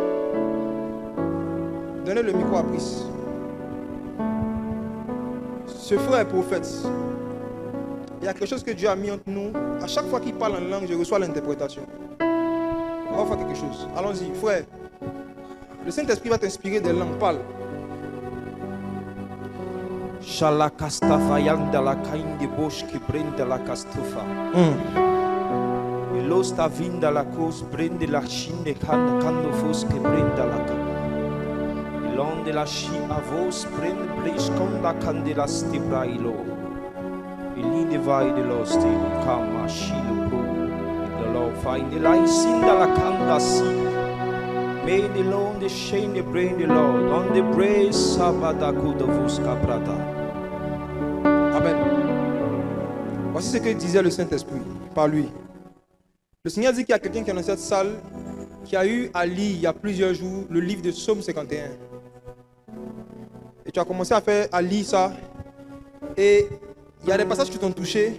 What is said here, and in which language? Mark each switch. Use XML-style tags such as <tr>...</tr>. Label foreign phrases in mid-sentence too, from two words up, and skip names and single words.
<fr>Donnez le micro à Brice. Ce frère est prophète. Il y a quelque chose que Dieu a mis entre nous. À chaque fois qu'il parle en langue, je reçois l'interprétation. On va faire quelque chose. Allons-y, frère. Le Saint-Esprit va t'inspirer des langues. Parle. Shalakastafa yanda la kainde bosh ki brenda la kastufa. Ilosta vinda la cos brende la shinde kando fos ki brenda la ka. Ilonde la shi avos brende blish konda kandela stibra ilo. Ilinde vai de los de kama shilo pro.</fr> <en>The law find the light sinda la kanda si. May the Lord the shame the brain the Lord on the brace sabada kuda vuska prata.</en> <fr>Amen. Voici ce que disait le Saint-Esprit par lui. Le Seigneur dit qu'il y a quelqu'un qui est dans cette salle qui a eu à lire il y a plusieurs jours le livre de Psaume 51. Et tu as commencé à lire ça. Et il y a des passages qui t'ont touché.</fr>